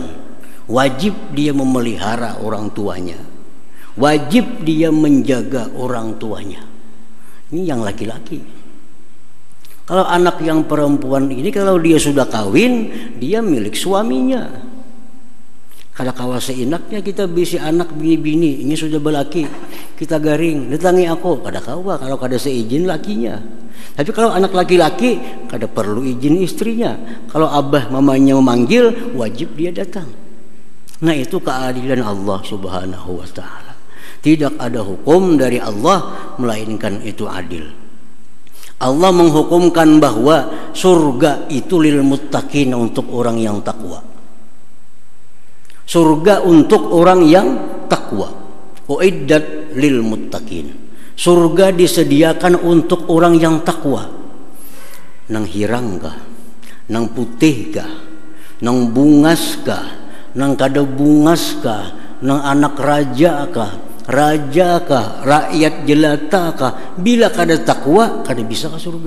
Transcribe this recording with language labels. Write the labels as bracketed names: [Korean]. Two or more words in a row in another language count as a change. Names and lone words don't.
[Indonesian] Wajib dia memelihara orang tuanya. Wajib dia menjaga orang tuanya. Ini yang laki-laki. Kalau anak yang perempuan ini, kalau dia sudah kawin, dia milik suaminya. [Banjar] Kada kawa seenaknya kita bisi anak bini-bini, ini sudah belaki, kita garing, datangi aku, kada kawa kalau kada seizin lakinya. [Indonesian] Tapi kalau anak laki-laki, [Banjar] kada perlu izin istrinya. [Indonesian] Kalau abah mamanya memanggil, wajib dia datang. Nah, itu keadilan Allah [Arabic] سبحانه وتعالى. [Indonesian] Tidak ada hukum dari Allah melainkan itu adil. Allah menghukumkan bahwa surga itu [Arabic] للمتقين, [Indonesian] untuk orang yang takwa. Surga untuk orang yang takwa. [Arabic] أعدت للمتقين. [Indonesian] Surga disediakan untuk orang yang takwa. [Banjar] Nang hirang kah? Nang putih kah? Nang bungas kah? Nang kada bungas kah? Nang anak raja kah? Raja kah, rakyat jelata kah, bila kada takwa kada bisa ke surga.